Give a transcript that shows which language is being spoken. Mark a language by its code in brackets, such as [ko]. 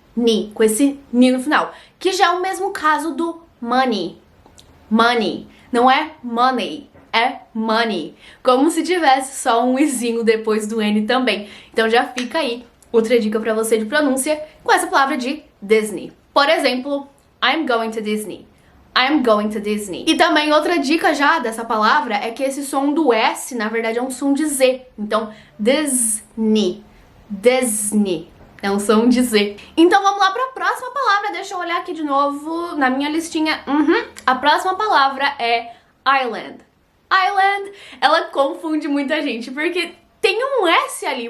[pt] Ni, com esse ni no final. Que já é o mesmo caso do money. Money. Não é money, é money. Como se tivesse só um izinho depois do N também. Então já fica aí outra dica pra você de pronúncia com essa palavra de Disney. Por exemplo, [en] I'm going to Disney. I'm going to Disney. [pt] E também outra dica já dessa palavra é que esse som do S, na verdade, é um som de Z. Então, Disney. Disney. É um som de Z. Então vamos lá para a próxima palavra. Deixa eu olhar aqui de novo na minha listinha. A próxima palavra é island. Island, ela confunde muita gente, porque tem um S ali.